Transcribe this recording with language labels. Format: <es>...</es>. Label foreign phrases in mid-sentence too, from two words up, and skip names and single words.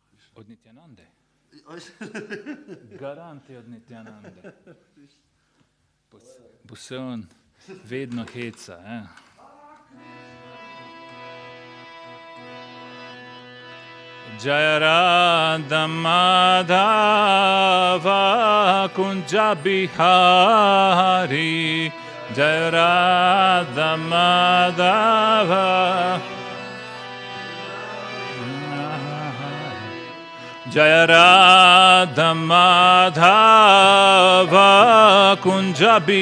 <sl>Od Nityanande. Garanti od Nityanande. Bo se on vedno heca.</sl> <sa>जय राधा माधव कुञ्ज बिहारी जय राधा माधव जय राधा माधव कुञ्ज</sa>